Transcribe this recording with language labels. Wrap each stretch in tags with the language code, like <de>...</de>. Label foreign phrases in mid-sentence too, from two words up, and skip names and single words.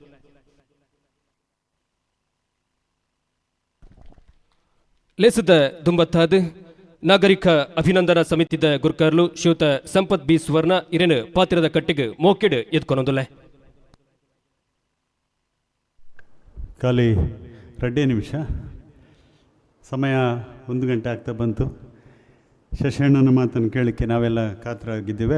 <tcy>ಲೇಸದ ದುಂಬತ್ತಾದ ನಾಗರಿಕ ಅಭಿನಂದನಾ ಸಮಿತಿದ ಗುರ್ಕಾರ್ಲು ಶ್ರೀಯುತ ಸಂಪತ್ ಬಿ ಸುವರ್ಣ ಇರೇನು ಪಾತ್ರದ ಕಟ್ಟಿಗೆ ಮೋಕಿಡ್ ಎತ್ಕೊಂಡೊಂದುಲೆ</tcy> <kn>ಖಾಲಿ 2 ನಿಮಿಷ ಸಮಯ 1 ಗಂಟೆ ಆಗ್ತಾ ಬಂತು. ಶಶಣ್ಣನ ಮಾತನ್ನು ಕೇಳಲಿಕ್ಕೆ ನಾವೆಲ್ಲ ಕಾತರಾಗಿದ್ದೇವೆ.</kn>